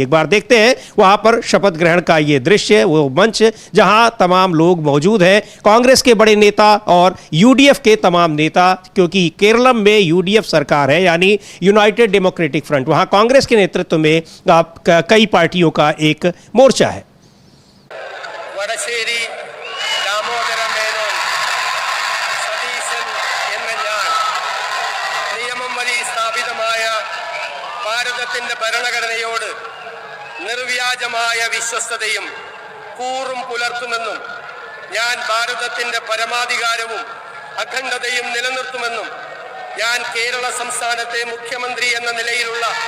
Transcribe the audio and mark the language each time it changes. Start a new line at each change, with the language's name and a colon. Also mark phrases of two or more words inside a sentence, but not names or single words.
Hindi: एक बार देखते हैं वहां पर शपथ ग्रहण का ये दृश्य, वो मंच जहां तमाम लोग मौजूद हैं, कांग्रेस के बड़े नेता और यूडीएफ के तमाम नेता, क्योंकि केरलम में यूडीएफ सरकार है यानी यूनाइटेड डेमोक्रेटिक फ्रंट। वहां कांग्रेस के नेतृत्व में कई पार्टियों का एक मोर्चा है।
Malayalam: വടശ്ശേരി ദാമോദര മേനോൻ സതീശൻ എന്ന ഞാൻ നിയമം വഴി സ്ഥാപിതമായ ഭാരതത്തിന്റെ ഭരണഘടനയോട് നിർവ്യാജമായ വിശ്വസ്തതയും കൂറും പുലർത്തുമെന്നും ഞാൻ ഭാരതത്തിന്റെ പരമാധികാരവും അഖണ്ഡതയും നിലനിർത്തുമെന്നും ഞാൻ കേരള സംസ്ഥാനത്തെ മുഖ്യമന്ത്രി എന്ന നിലയിലുള്ള